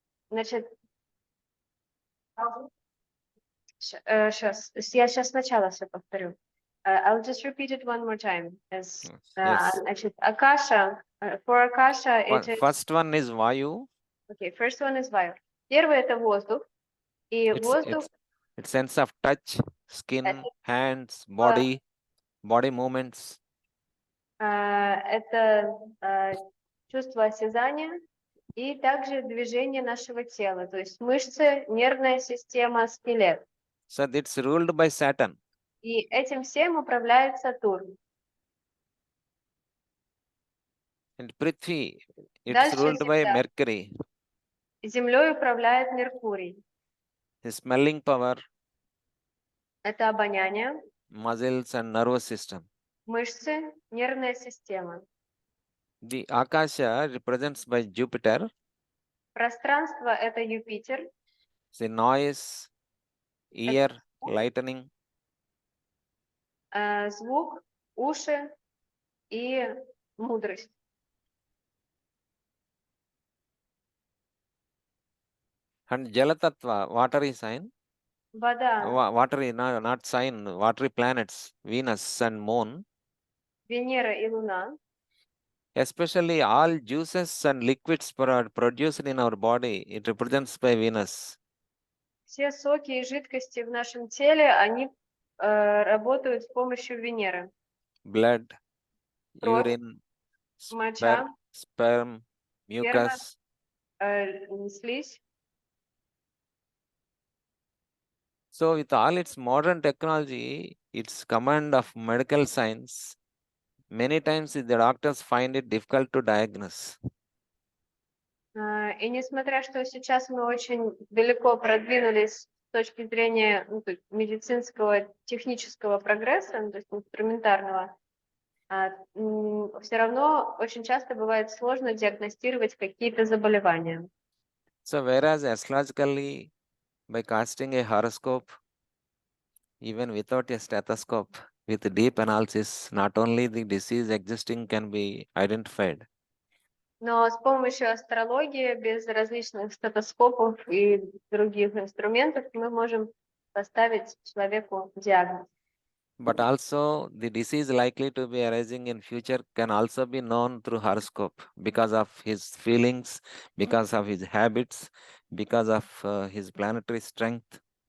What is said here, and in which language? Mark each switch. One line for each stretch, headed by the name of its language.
Russian: Значит, я сейчас сначала все повторю.
English: I'll just repeat it one more time. Yes.
Russian: Значит,
English: Akasha, for Akasha, it is... First one is Vayu. Okay, first one is Vayu.
Russian: Первый это воздух. И воздух...
English: It's sense of touch, skin, hands, body movements.
Russian: Это чувство осязания и также движение нашего тела, то есть мышцы, нервная система, скелет.
English: So it's ruled by Saturn.
Russian: И этим всем управляет Сатурн.
English: And Prithvi, it's
Russian: Дальше
English: ruled by
Russian: Земля.
English: Mercury.
Russian: Землей управляет Меркурий.
English: The smelling power,
Russian: Это обоняние,
English: muscles and nervous system.
Russian: мышцы, нервная система.
English: The Akasha represents by Jupiter.
Russian: Пространство — это Юпитер.
English: The noise, ear, lightning.
Russian: Звук, уши и мудрость.
English: And Jalatattva, watery sign.
Russian: Вода,
English: Watery, not sign, watery planets, Venus and Moon.
Russian: Венера и Луна.
English: Especially all juices and liquids produced in our body, it represents by Venus.
Russian: Все соки и жидкости в нашем теле, они работают с помощью Венеры.
English: Blood,
Russian: Кровь,
English: urine,
Russian: моча,
English: sperm, mucus.
Russian: слизь.
English: So with all its modern technology, its command of medical science, many times the doctors find it difficult to diagnose.
Russian: И несмотря, что сейчас мы очень далеко продвинулись с точки зрения медицинского, технического прогресса, то есть инструментарного, все равно очень часто бывает сложно диагностировать какие-то заболевания.
English: So whereas astrologically, by casting a horoscope, even without a stethoscope, with deep analysis, not only the disease existing can be identified.
Russian: Но с помощью астрологии, без различных стетоскопов и других инструментов, мы можем поставить человеку диагноз.
English: But also the disease likely to be arising in future can also be known through horoscope because of his feelings, because of his habits, because of his planetary strength.